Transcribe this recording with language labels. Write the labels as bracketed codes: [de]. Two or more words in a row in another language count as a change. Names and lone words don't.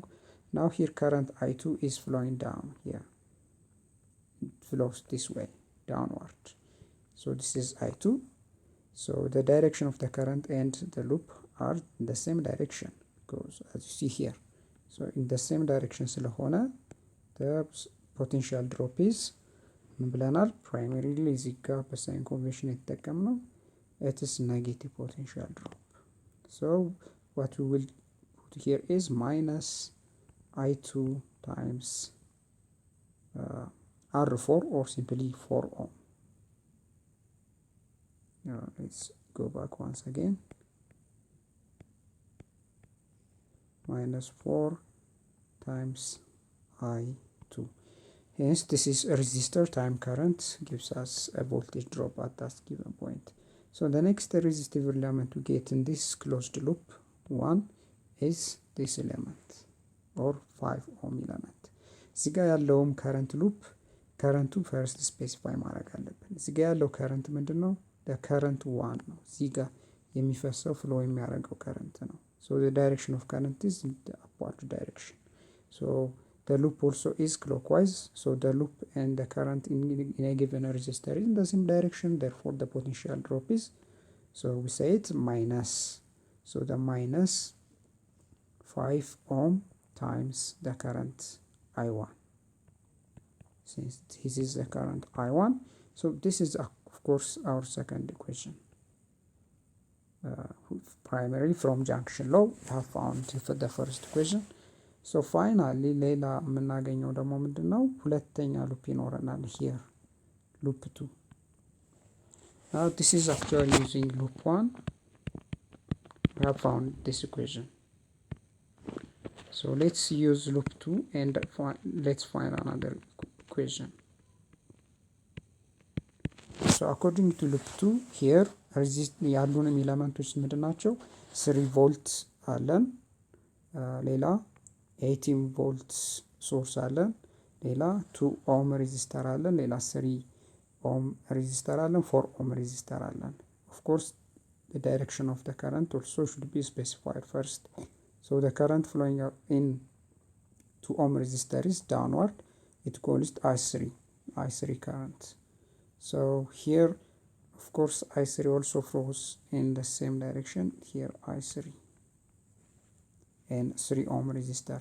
[en] Now here current I2 is flowing down here, it flows this way downward, so this is I2. So the direction of the current and the loop are in the same direction, because as you see here, so in the same direction ስለሆነ the potential drop is [am] ምን ብለናል? [en] primarily [am] እዚህ ጋር በሳይን ኮንቬንሽን የተጠቀምነው [en] it is negative potential drop. So what we will put here is minus I2 times R4 or simply 4 ohm. Now let's go back once again. Minus 4 times I2. Hence this is a resistor, time current gives us a voltage drop at that given point. So the next resistive element we get in this closed loop one is this element or 5 ohm element. [am] እዚህ ጋር ያለውም [en] current loop current first specify [am] ማድረግ አለብን። እዚህ ጋር ያለው current ምንድን ነው? [en] the current 1 [am] ነው። እዚህ ጋር የሚፈሰው flow የሚያደርገው current ነው። [en] so the direction of current is in the upward direction. So the loop also is clockwise, so the loop and the current in a given resistor is in the same direction, therefore the potential drop is, so we say it minus, so the minus 5 ohm times the current I1, since this is the current I1. So this is of course our second equation. Primarily from junction law we have found the first equation. So finally [am] ሌላ የምናገኘው ደግሞ ምንድን ነው? ሁለተኛ ሉፕ ይኖረናል [en] here, loop 2. Now this is actually using loop 1 we have found this equation. So let's use loop 2 and let's find another equation. So according to loop 2 here [am] ያሉንም ኤሌመንቶች ምንድን ናቸው? 3 ቮልት አለን፣ ሌላ 18 ቮልት ሶርስ አለን፣ ሌላ 2 ኦhm ሬዚስተር አለን፣ ሌላ 3 ኦhm ሬዚስተር አለን፣ 4 ኦhm ሬዚስተር አለን። [en] of course the direction of the current also should be specified first. So the current flowing in 2 ohm resistor is downward, it calls I3 current. So here of course I3 also flows in the same direction, here I3 and 3 ohm resistor.